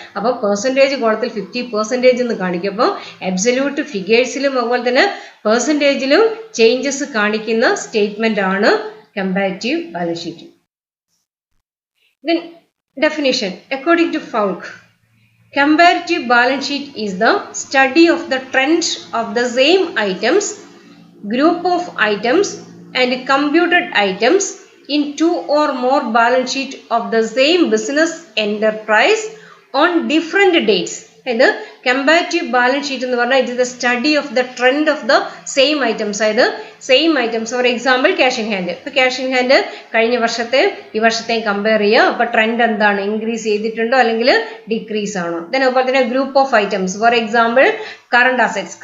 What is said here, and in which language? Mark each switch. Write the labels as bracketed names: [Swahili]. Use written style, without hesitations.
[Malayalam] അപ്പോൾ പെർസെൻറ്റേജ് കോളത്തിൽ 50% എന്ന് കാണിക്കും. അപ്പോൾ അബ്സല്യൂട്ട് ഫിഗേഴ്സ് അതുപോലെ തന്നെ പെർസെൻറ്റേജിലും ചേഞ്ചസ് കാണിക്കുന്ന സ്റ്റേറ്റ്മെന്റ് ആണ് comparative balance sheet. [English] Then definition according to Falk, Comparative balance sheet is the study of the trend of the same items, group of items and computed items in two or more balance sheet of the same business enterprise on different dates. ഇത് comparative balance sheet [Malayalam] എന്ന് പറഞ്ഞാൽ [English] It is the study of the trend of the same items. [Malayalam] അതായത് same items, for example cash in hand. ഇപ്പോൾ cash in hand കഴിഞ്ഞ വർഷത്തെ ഈ വർഷത്തെയും compare ചെയ്യുക. അപ്പോൾ ട്രെൻഡ് എന്താണ്, ഇൻക്രീസ് ചെയ്തിട്ടുണ്ടോ അല്ലെങ്കിൽ ഡിക്രീസ് ആണോ. ദെൻ അതുപോലെ തന്നെ group of items, for example current assets.